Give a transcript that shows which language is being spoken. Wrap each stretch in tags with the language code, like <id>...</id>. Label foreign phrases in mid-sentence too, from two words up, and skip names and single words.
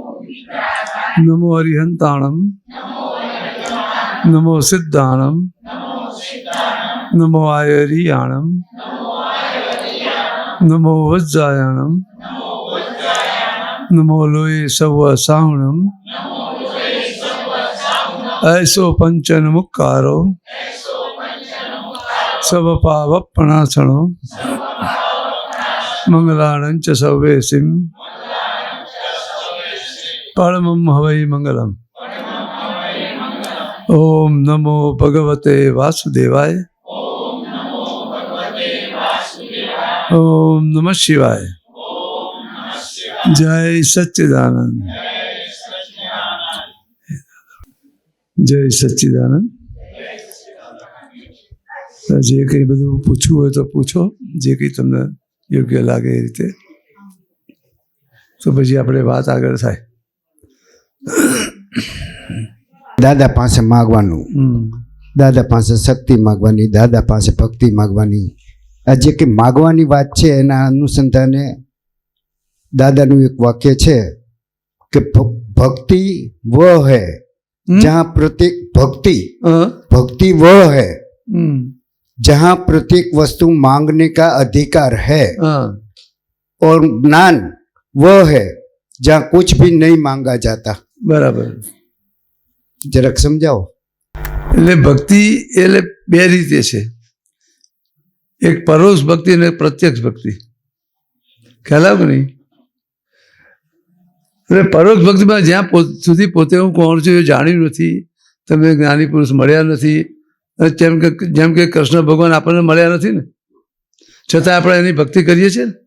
<pra>नमो हरिहंताणम, नमो सिद्धाणम, नमो आयरियाणम, नमो वज्जायाणम, नमो लोय सव सावणम, ऐसो पंचन मुक्कारो सब पावपणासणो मंगलाणं च सवेसिं परमं हवै मंगलम।</pra> <sa>ओम नमो भगवते वासुदेवाय, ओम नमः शिवाय।</sa> <hi>जय सच्चिदानंद,</hi> <gu>જય સચ્ચિદાનંદ। જે કંઈ બધું પૂછવું હોય તો પૂછો, જે કંઈ તમને યોગ્ય લાગે એ રીતે, તો પછી આપણે વાત આગળ થાય। દાદા પાસે માગવાનું, દાદા પાસે શક્તિ માગવાની, દાદા પાસે ભક્તિ માગવાની। આ જે કંઈ માગવાની વાત છે એના અનુસંધાને દાદાનું એક વાક્ય છે કે</gu> <hi>भक्ति व है जहाँ प्रत्येक भक्ति वह है जहाँ प्रत्येक वस्तु मांगने का अधिकार है, और ज्ञान वह है जहाँ कुछ भी नहीं मांगा जाता। बराबर,</hi> <gu>જરાક સમજાવો। એટલે ભક્તિ એટલે બે રીતે છે, એક પરોક્ષ ભક્તિ અને પ્રત્યક્ષ ભક્તિ, ખ્યાલ આવ્યો નહીં? એટલે પરોક્ષ ભક્તિમાં જ્યાં સુધી પોતે હું કોણ છું એ જાણ્યું નથી, તમે જ્ઞાની પુરુષ મળ્યા નથી, જેમ કે કૃષ્ણ ભગવાન આપણને મળ્યા નથી ને, છતાં આપણે એની ભક્તિ કરીએ છીએ ને।</gu>